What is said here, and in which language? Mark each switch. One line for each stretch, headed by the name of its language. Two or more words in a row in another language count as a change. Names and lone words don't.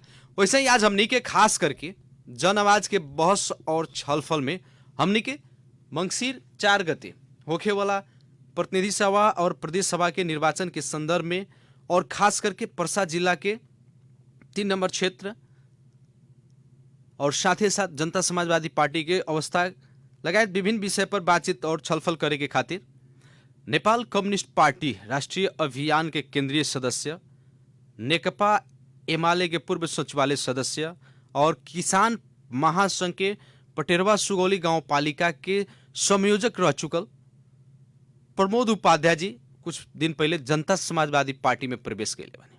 Bhojpuri: वैसे ही आज हमने के खास करके जन आवाज के बहस और छलफल में हमने के मंगसिर 4 गते होखे वाला प्रतिनिधि सभा और प्रदेश सभा के निर्वाचन के संदर्भ में और खास करके परसा जिला के 3 नंबर क्षेत्र और साथ ही साथ जनता समाजवादी पार्टी के अवस्था लगायत विभिन्न विषय पर बातचीत और छलफल करे के खातिर नेपाल कम्युनिस्ट पार्टी राष्ट्रीय अभियान के केंद्रीय सदस्य, नेकपा एमाले के पूर्व सचिवालय सदस्य और किसान महासंघ के पटेरवा सुगौली गांव पालिका के संयोजक रह चुकल प्रमोद उपाध्याय जी कुछ दिन पहले जनता समाजवादी पार्टी में प्रवेश कैले बने।